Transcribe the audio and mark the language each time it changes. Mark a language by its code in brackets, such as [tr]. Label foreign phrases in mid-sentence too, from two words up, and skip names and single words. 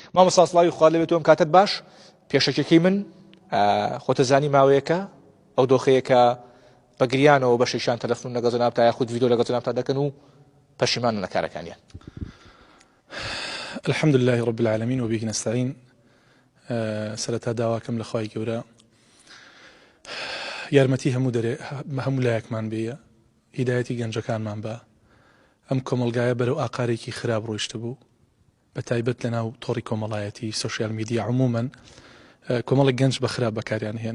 [ckb] مامۆستا سڵاوی خوا لەبێت ئەم کاتت باش پێشەکەی من خۆتە زانی ماوەیەکە ئەو دۆخەیەکە بەگریانەوە بە شەیشان تەلەفۆن لەگەڵ جەنابتا یاخود ڤیدیۆ لەگەڵ جەنابتا دەکەن و پەشیمانن لە کارەکانیان. [ar] الحمد لله رب العالمين وبه نستعين. [ckb] سەرەتا داواکەم لە خوای گەورە یارمەتی هەموو لایەکمان بێە، هیدایەتی گەنجەکانمان بە ئەم کۆمەلگایە بەرەو ئاقارێکی خراپ ڕۆیشتە بوو، بە تایبەت لەناو تۆڕی کۆمەڵایەتی [en] social media [ckb] عمومەن کۆمەڵێک گەنج بە خراپ بەکاریان هێنا.